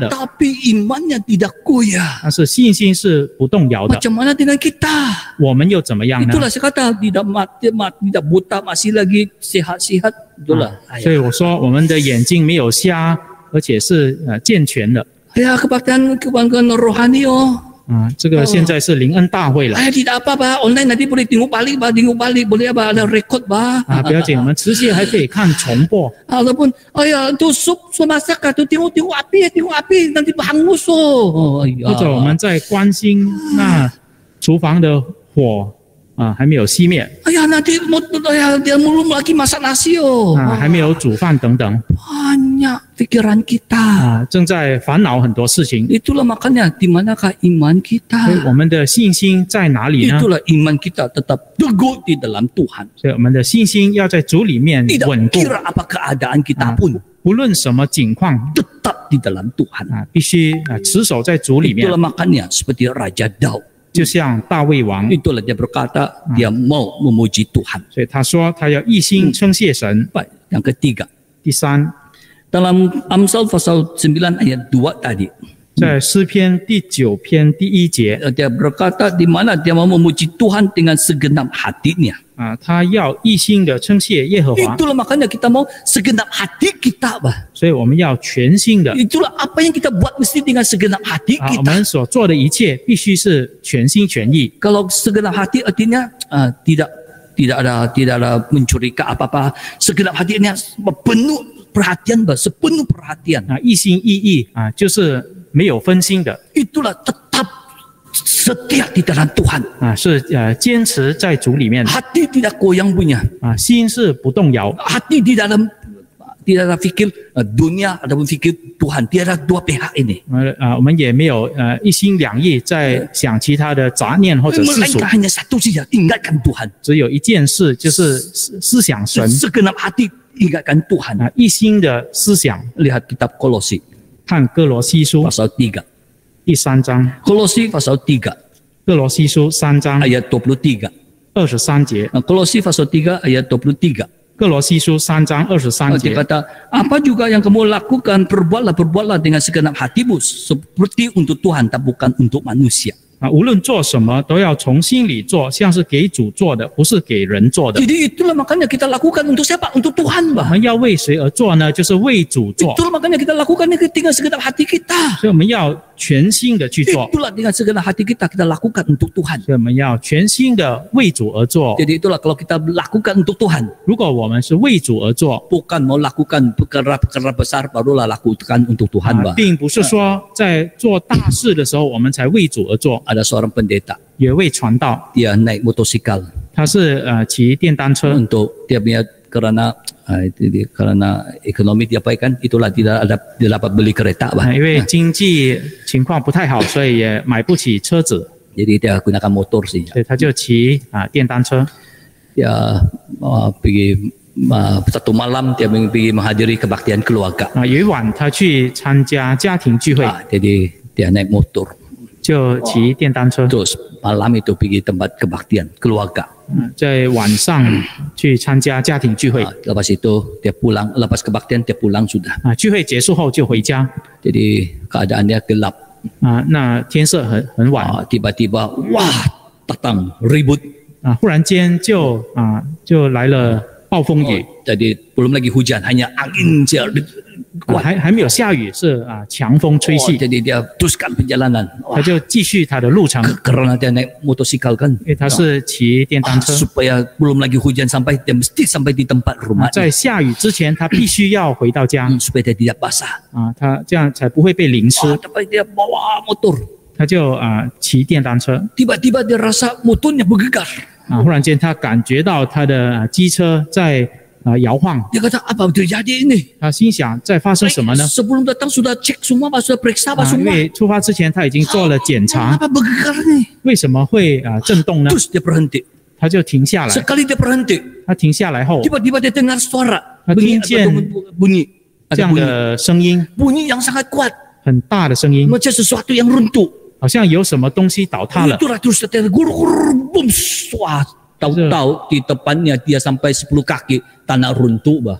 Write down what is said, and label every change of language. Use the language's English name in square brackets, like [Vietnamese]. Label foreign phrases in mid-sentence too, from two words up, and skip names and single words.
[Malay] tapi imannya tidak goyah. [Chinese] 但是信心是不动摇的。 [Malay] Macam mana dengan kita? [Chinese] 我们又怎么样呢？ [Malay] Itulah saya kata tidak mati, tidak buta masih lagi sehat-sehat. Itulah. [Chinese] 所以我说我们的眼睛没有瞎，而且是健全的。 [Malay] Ya kebaktian rohani oh. [Chinese] 这个现在是灵恩大会了。 [Malay] Tidak apa-apa, online nanti boleh tengok balik, boleh apa ada record bah. [Chinese] 不要紧，我们持续还可以看重播。 [Malay] Ataupun, tu sup masak tu tengok api nanti hangus oh. [Chinese] 或者我们在关心那厨房的火还没有熄灭， [Malay] nanti dia belum lagi masak nasi oh. [Chinese] 还没有煮饭等等， [Malay] Banyak pikiran kita. [Chinese] 正在烦恼很多事情。 [Malay] Itulah makanya di manakah iman kita? [Chinese] 所以我们的信心在哪里呢？ [Malay] Itulah iman kita tetap teguh di dalam Tuhan. [Chinese] 所以我们的信心要在主里面 [Malay] Tidak [Chinese] 稳固， [Malay] kira apa keadaan kita pun [Chinese] 不论什么境况 [Malay] tetap di dalam Tuhan. [Chinese] 必须持守在主里面 [Malay] Itulah。makanya seperti Raja Daud. [Chinese] 就像大卫王， [Malay] Itulah dia berkata dia mau memuji Tuhan. [Chinese] 所以他说他要一心称谢神。 [Malay] Baik, yang ketiga. [Chinese] 第三， [Malay] Dalam Amsal pasal 9 ayat 2 tadi. [Chinese] 在诗篇第9篇第1节 [Malay] Dia berkata di mana dia mau memuji Tuhan dengan segenap hatinya. [Chinese] 他要一心的称谢耶和华， [Malay] Itulah makanya kita mau segenap hati kita, bah. [Chinese] 所以我们要全心的 [Malay] Itulah apa yang kita buat mesti dengan segenap hati [Chinese] 我 [Malay] kita. [Chinese] 们所做的一切必须是全心全意。 [Malay] Kalau segenap hati artinya tidak ada mencuri ke apa-apa. Segenap hati ini penuh perhatian, bah, sepenuh perhatian. [Chinese] 一心一意就是没有分心的 [Malay] Itulah tetap setia di dalam Tuhan. [Chinese] 是坚持在主里面 [Malay] Hati tidak goyang punya. [Chinese] 心是不动摇 [Malay] Hati di dalam tidak ada fikir dunia ataupun fikir Tuhan. Tiada dua pihak ini. [Chinese] 我们也没有一心两意在想其他的杂念或者世俗 [Malay] Melainkan hanya satu saja, ingatkan Tuhan. [Chinese] 只有一件事就是思想神 [Malay] Segenap hati ingatkan Tuhan. [Chinese] 一心的思想 [Malay] Lihat kitab Kolose [Chinese] 看哥罗西书 [Malay] pasal 3. [Chinese] 第3章 [Malay] Kolose pasal 3 [Chinese] 哥罗西书3章 [Malay] ayat 23. [Chinese] 23节 [Malay] Kolose pasal 3 ayat 23. [Chinese] 哥罗西书3章23 [Malay] Dia [Chinese] 节 [Malay] kata, apa juga yang kamu lakukan, perbuatlah dengan segenap hatimu seperti untuk Tuhan, tak bukan untuk manusia. [Chinese] 无论做什么都要从心里做，像是给主做的，不是给人做的。 [Malay] Jadi itulah makanya kita lakukan untuk siapa? Untuk Tuhan, [Chinese] 我 [Malay] bah. [Chinese] 们要为谁而做呢？就是为主做， [Malay] Itulah makanya kita lakukan dengan segenap hati kita. [Chinese] 所以我们要全心的去做， [Malay] Itulah dengan segenap hati kita lakukan untuk Tuhan. [Chinese] 所以我们要全心的为主而做。 [Malay] Jadi itulah kalau kita lakukan untuk Tuhan, [Chinese] 如果我们是为主而做， [Malay] bukan mau lakukan perkara-perkara besar barulah lakukan untuk Tuhan, bah. [Chinese] 并不是说在做大事的时候我们才为主而做。 [Malay] Ada seorang pendeta, [Chinese] 有一位传道， [Malay] dia naik motosikal [Chinese] 他是骑电单车， [Malay] untuk dia punya karena ekonomi dia baik kan, itulah dia dapat beli kereta, bah. [Chinese] 因为经济情况不太好，所以也买不起车子， [Malay] Jadi dia gunakan motor sih. [Chinese] 所以他就骑电单车。 [Malay] Dia pergi satu malam dia pergi menghadiri kebaktian keluarga. [Chinese] 有一晚他去参加家庭聚会， [Malay] Jadi dia naik motor. [Chinese] 就骑电单车， [Malay] Terus malam itu pergi tempat kebaktian keluarga. [Chinese] 在晚上去参加家庭聚会。 [Malay] Lepas itu dia pulang, lepas kebaktian dia pulang sudah. [Chinese] 聚会结束后就回家。 [Malay] Jadi keadaannya gelap. [Chinese] 那天色很晚， [Malay] Tiba-tiba wah datang ribut. [Chinese] 忽然间就来了暴风雨。 [Malay] Jadi belum lagi hujan, hanya angin saja. [Chinese] 还没有下雨，是强风吹细， [Malay] Jadi dia teruskan perjalanan. [Chinese] 他就继续他的路程， [Malay] Karena dia naik motosikal kan. [Chinese] 因为他是骑电单车。 [Malay] Supaya belum lagi hujan sampai dia mesti sampai di tempat rumah. [Chinese] 在下雨之前，他必须要回到家 [Malay] Supaya dia tidak basah. [Chinese] 他这样才不会被淋湿。 [Malay] Tapi dia bawa motor. [Chinese] 他就骑电单车， [Malay] Tiba-tiba dia rasa motornya bergegar. [Chinese] 忽然间他感觉到他的机车在摇晃， [Malay] Dia kata apa terjadi ini? [Chinese] 他心想在发生什么呢？ [Malay] Sebelum datang sudah cek semua, sudah periksa [Chinese] 因 [Malay] semua. [Chinese] 为出发之前他已经做了检查， [Malay] Apa bergegar nih? [Chinese] 为什么会震动呢？ [Malay] Terus dia berhenti. [Chinese] 他就停下来。 [Malay] Sekali dia berhenti, [Chinese] 他停下来后， [Malay] tiba-tiba dia dengar suara bunyi, Tinjen. bunyi, [Chinese] 这 [Malay] ada [Chinese] 样 [Malay] bunyi, [Chinese] 的声音， [Malay] bunyi yang sangat kuat, [Chinese] 很大的声音， [Malay] macam sesuatu yang runtuh. [Chinese] 好像有什么东西倒塌了。 [Malay] Itulah terus dia gur boom, wah, tahu-tahu di depannya dia sampai 10 kaki tanah runtuh, bah.